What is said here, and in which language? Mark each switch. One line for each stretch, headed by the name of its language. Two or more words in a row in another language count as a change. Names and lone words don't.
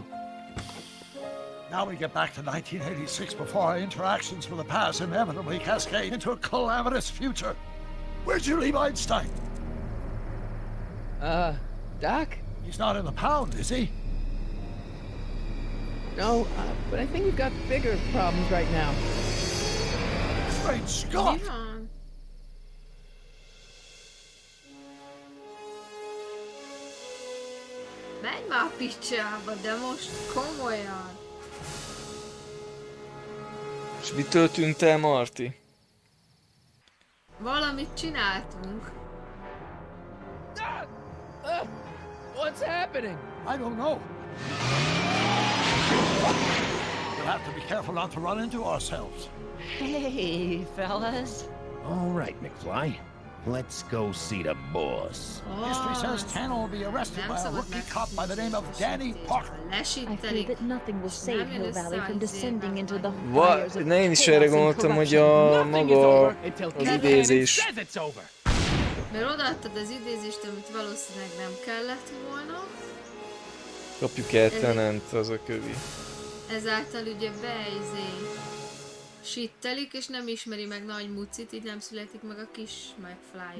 English: Now we get back to 1986 before our interactions with the past inevitably cascade into a calamitous future. Where'd you leave Einstein? Doc? He's not in the pound, is he? No, but I think we've got bigger problems right now. Great Scott!
Hungarian: Mi van? Menj már a picsába, de most komolyan. És mitől tűnt el Marty? Valamit csináltunk.
English: What's happening? I don't know. We'll have to be careful not to run into ourselves. Hey, fellas. All right, McFly. Let's go see the boss. History says Tanner will be arrested by a rookie cop by the name of Danny Parker. I fear that nothing will save Hill Valley from descending into the
Hungarian: Va,
English: fires of
Hungarian: én is erre
English: chaos and
Hungarian: gondoltam, hogy
English: corruption.
Hungarian: a maga az idézés. Mert odaadtad az idézést, amit valószínűleg nem kellett volna. Kapjuk el Tenent, az a kövi. Ezáltal ugye sittelik, és nem ismeri meg nagy mucit, így nem születik meg a kis McFly.